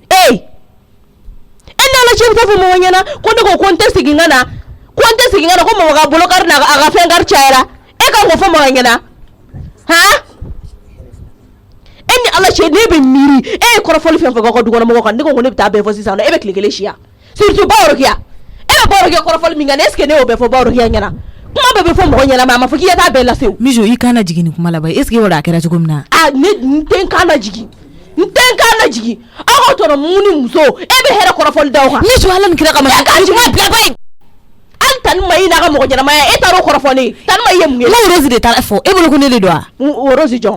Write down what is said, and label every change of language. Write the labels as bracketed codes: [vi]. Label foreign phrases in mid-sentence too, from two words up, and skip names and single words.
[bm] n'ala cɛ bɛ taa fɔ mama ɲɛna ko ne ko n tɛ segin ka na ko mama ka bolokari n'a ka fɛn kari cayara e kan k'o fɔ mama ɲɛna e ni ala cɛ ne bɛ miiri e ye kɔrɔfɔli fɛn fɛn ka dukɔnɔmɔgɔw kan ne ko ne bɛ taa bɛɛ fɔ sisan e bɛ tile kelen siya surtout Baworokiya e bɛ Baworokiya kɔrɔfɔli min kɛ [fr] est ce que [bm] ne y'o bɛɛ fɔ Baworokiya ɲɛna kuma bɛɛ bɛ fɔ mɔgɔ ɲɛna a ma fɔ k'i ka taa bɛɛ lase o mijo i kana jigin ni kuma laban est ce que o de a kɛra cogo min na ne n tɛ n kan na jigin aw ka tɔrɔ mun ni muso e bɛ hɛrɛ kɔrɔfɔli da o kan mijo ala ni kira kama e ka jigin bila ba ye hali tani ma i n'a ka mɔgɔ ɲɛnamaya e taara o kɔrɔfɔ ne tani ma i ye mun ye n Rose de taara fɔ e bolo ko ne de don wa Rose jɔn